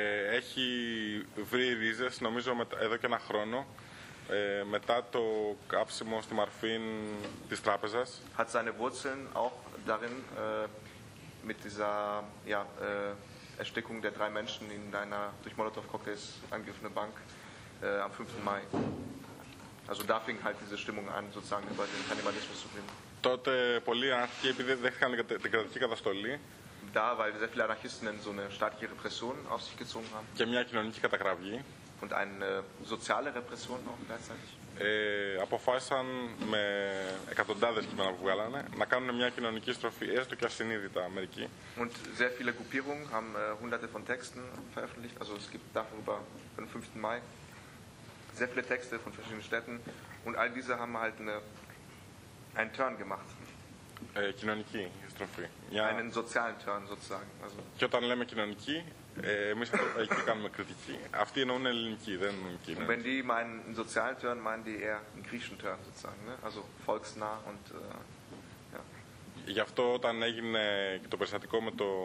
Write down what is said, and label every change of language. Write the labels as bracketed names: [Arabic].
[Greek] Έχει βρει ρίζες, νομίζω, εδώ και ένα χρόνο, μετά το κάψιμο στη Μαρφήν της τράπεζας. [German] Hat seine Wurzeln auch darin, mit dieser, ja, Erstickung der drei Menschen in einer durch Molotow-Cocktails angegriffenen Bank am 5. Mai. Also da fing halt diese Stimmung an, sozusagen über den Kannibalismus zu reden. [Greek] Τότε πολλοί Anarchisten, επειδή δέχτηκαν την κρατική καταστολή. [German] Da, weil sehr viele Anarchisten so eine starke Repression auf sich gezogen haben. [Greek] Και μια κοινωνική καταγραφή. [German] Und eine soziale Repression auch gleichzeitig. [Greek] Αποφάσισαν με εκατοντάδες κείμενα που βγάλανε να κάνουν μια κοινωνική στροφή, έστω και ασυνείδητα μερικοί. [German] Und sehr viele Gruppierungen haben hunderte von Texten veröffentlicht, also es gibt darüber von 5. Mai sehr viele Texte von verschiedenen Städten und all diese haben halt einen Turn gemacht. [Greek] Κοινωνική στροφή. [German] Einen sozialen Turn sozusagen. Also. [Greek] Και όταν λέμε κοινωνική, εμείς εκεί κάνουμε κριτική. Αυτοί εννοούν ελληνική, δεν κοινωνική. [German] Und wenn die meinen einen sozialen Turn, meinen die eher einen griechischen Turn sozusagen, ne? Also volksnah und [Greek] Γι' αυτό όταν έγινε το περιστατικό με το.